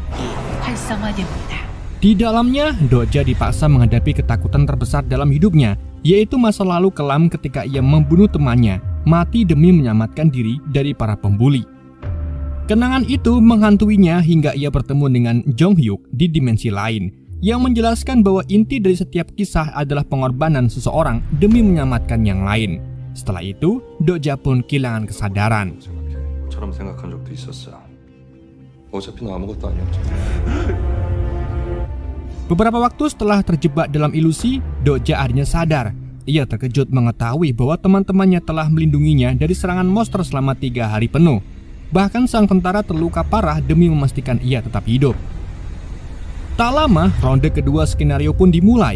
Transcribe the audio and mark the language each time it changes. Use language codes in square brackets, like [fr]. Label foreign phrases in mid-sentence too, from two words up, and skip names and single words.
[id] Di dalamnya, Doja dipaksa menghadapi ketakutan terbesar dalam hidupnya, yaitu masa lalu kelam ketika ia membunuh temannya, mati demi menyelamatkan diri dari para pembuli. Kenangan itu menghantuinya hingga ia bertemu dengan Jong Hyuk di dimensi lain. yang menjelaskan bahwa inti dari setiap kisah adalah pengorbanan seseorang demi menyelamatkan yang lain. Setelah itu, Dokja pun kehilangan kesadaran. [ko] 처럼 생각한 적도 있었어. 어차피 너 아무것도 아니었잖아. [id] Beberapa waktu setelah terjebak dalam ilusi, Dokja akhirnya sadar. Ia terkejut mengetahui bahwa teman-temannya telah melindunginya dari serangan monster selama 3 hari penuh. Bahkan sang tentara terluka parah demi memastikan ia tetap hidup. Tak lama, ronde kedua skenario pun dimulai.